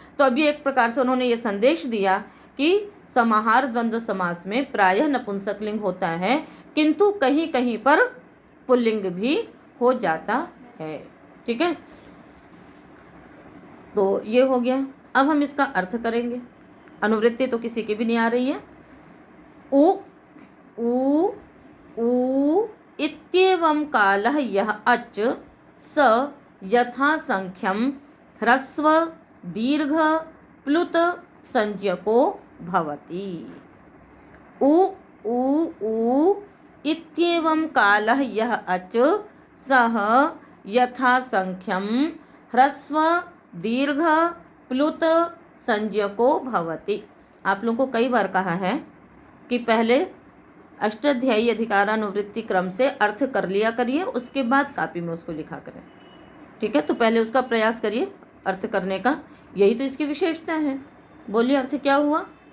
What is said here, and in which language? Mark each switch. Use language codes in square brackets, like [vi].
[hi] तो अभी एक प्रकार से उन्होंने ये संदेश दिया कि समाहार द्वंद्व समास में प्रायः नपुंसकलिंग होता है, किंतु कहीं कहीं पर पुल्लिंग भी हो जाता है। ठीक है, तो ये हो गया। अब हम इसका अर्थ करेंगे। अनुवृत्ति तो किसी की भी नहीं आ रही है। [sa] ऊ इत्येवं कालः यः अच स यथा संख्यम ह्रस्व दीर्घ प्लुत संज्ञको भवति। ऊ इत्येवं कालः यः अच सः यथा संख्यम ह्रस्व दीर्घ प्लुत संज्ञको भवति। [hi] आप लोगों को कई बार कहा है कि पहले अष्टाध्यायी अधिकारानुवृत्ति क्रम से अर्थ कर लिया करिए, उसके बाद कापी में उसको लिखा करें। ठीक है, तो पहले उसका प्रयास करिए अर्थ करने का, यही तो इसकी विशेषता है। बोलिए, अर्थ क्या हुआ?